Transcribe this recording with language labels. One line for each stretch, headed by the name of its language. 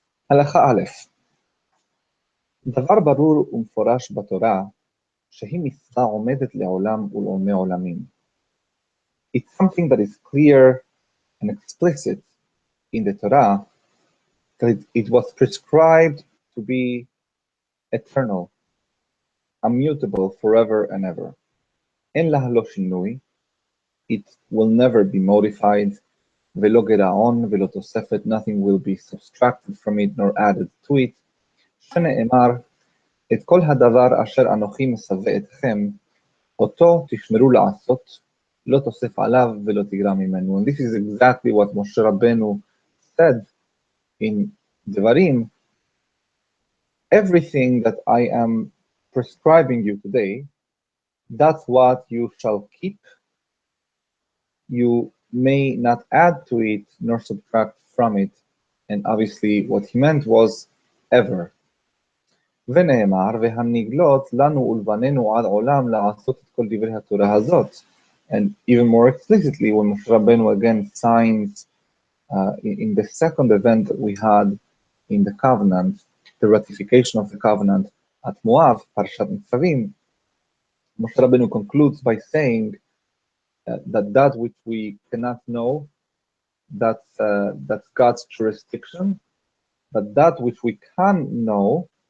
Hebrew: הלכה א', דבר ברור ומפורש בתורה, שהיא מצווה עומדת לעולם ולעולמי עולמים.
English: It's something that is clear and explicit in the Torah, that it was prescribed to be eternal, immutable forever and ever.
Hebrew: אין לה לא שינוי,
English: it will never be modified,
Hebrew: ולא גרעון ולא תוספת,
English: nothing will be subtracted from it nor added to it,
Hebrew: שנאמר, את כל הדבר אשר אנוכי מצווה אתכם, אותו תשמרו לעשות, לא תוסף עליו ולא תגרע ממנו.
English: And this is exactly what Moshe Rabbeinu said in Devarim. Everything that I am prescribing you today, that's what you shall keep. You may not add to it nor subtract from it. And obviously what he meant was ever.
Hebrew: ונאמר, והנגלות לנו ולבנינו עד עולם לעשות את כל דברי התורה הזאת.
English: And even more explicitly, when Moshe Rabbeinu again signs in the second event that we had in the covenant, the ratification of the covenant at Moab, Parashat Nitzavim, Moshe Rabbeinu concludes by saying that which we cannot know, that's God's jurisdiction, but that which we can know